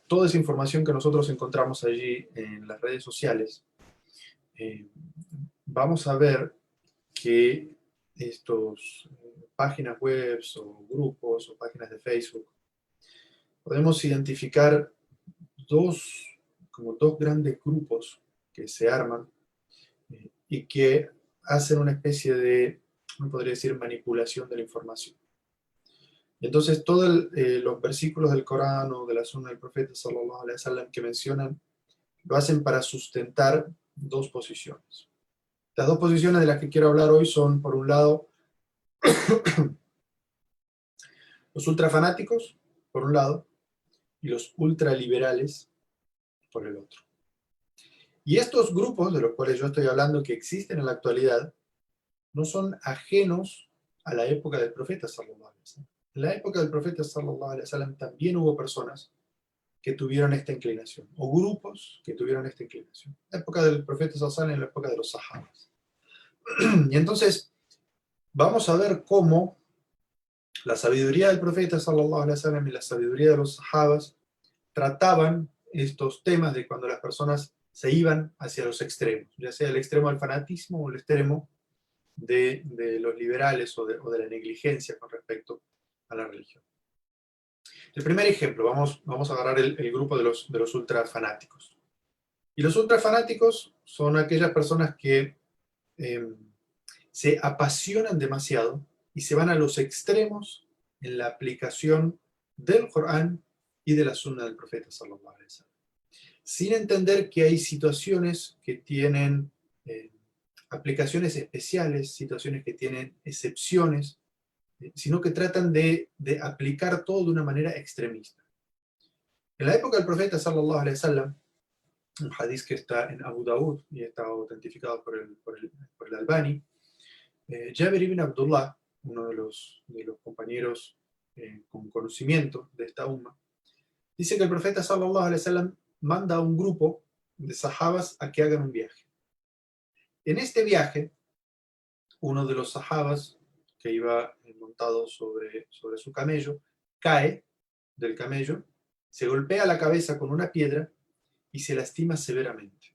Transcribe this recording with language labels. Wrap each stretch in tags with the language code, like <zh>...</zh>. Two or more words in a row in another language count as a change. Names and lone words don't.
<es>Toda esa información que nosotros encontramos allí en las redes sociales, vamos a ver que estos páginas web o grupos o páginas de Facebook, podemos identificar como dos grandes grupos que se arman y que hacen una especie de, no podría decir, manipulación de la información. Entonces, todos los versículos del Corán o de la Sunna del Profeta</es> <ar>صلى الله عليه وسلم</ar> <es>que mencionan, lo hacen para sustentar dos posiciones. Las dos posiciones de las que quiero hablar hoy son, por un lado, los ultrafanáticos, por un lado, y los ultraliberales, por el otro. Y estos grupos de los cuales yo estoy hablando que existen en la actualidad, no son ajenos a la época del profeta</es> <ar>صلى الله عليه وسلم.</ar> <es>En la época del profeta</es> <ar>صلى الله عليه وسلم</ar> <es>también hubo personas que tuvieron esta inclinación, o grupos que tuvieron esta inclinación. La época del profeta</es> <ar>صلى الله عليه وسلم</ar> <es>y la época de los sahabas. Y entonces, vamos a ver cómo la sabiduría del profeta</es> <ar>صلى الله عليه وسلم</ar> <es>y la sabiduría de los sahabas trataban estos temas de cuando las personas se iban hacia los extremos, ya sea el extremo del fanatismo o el extremo de los liberales o de la negligencia con respecto a la religión. El primer ejemplo, vamos a agarrar el grupo de los ultrafanáticos. Y los ultrafanáticos son aquellas personas que se apasionan demasiado y se van a los extremos en la aplicación del Corán y de la Sunna del Profeta</es> <ar>صلى الله عليه وسلم,</ar> <es>sin entender que hay situaciones que tienen aplicaciones especiales, situaciones que tienen excepciones, sino que tratan de aplicar todo de una manera extremista. En la época del profeta</es> <ar>صلى الله عليه وسلم,</ar> <es>un hadith que está en Abu Dawud y está autentificado por el Albani, Jabir ibn Abdullah, uno de los compañeros con conocimiento de esta umma, dice que el profeta</es> <ar>صلى الله عليه وسلم</ar> <es>manda a un grupo de sahabas a que hagan un viaje. En este viaje, uno de los sahabas que iba montado sobre su camello, cae del camello, se golpea la cabeza con una piedra y se lastima severamente.</es>